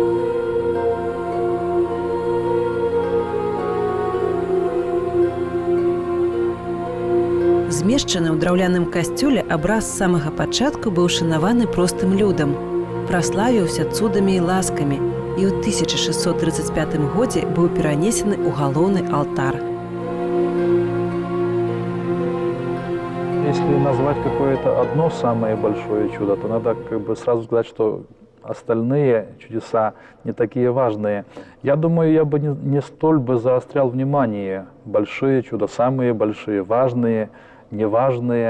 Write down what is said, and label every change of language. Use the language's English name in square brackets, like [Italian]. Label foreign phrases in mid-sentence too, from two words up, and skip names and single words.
[Belarusian] Змешчаны ў драўляным касцёле абраз з самага пачатку быў шанаваны простым людам, праславіўся цудамі і ласкамі і ў 1635 годзе быў перанесены ў галоўны алтар. [Russian] Если назвать какое-то одно самое большое чудо, то надо сразу сказать, что остальные чудеса не такие важные. Я думаю, я бы не столь бы заострял внимание. Большие чудо, самые большие, важные, неважные.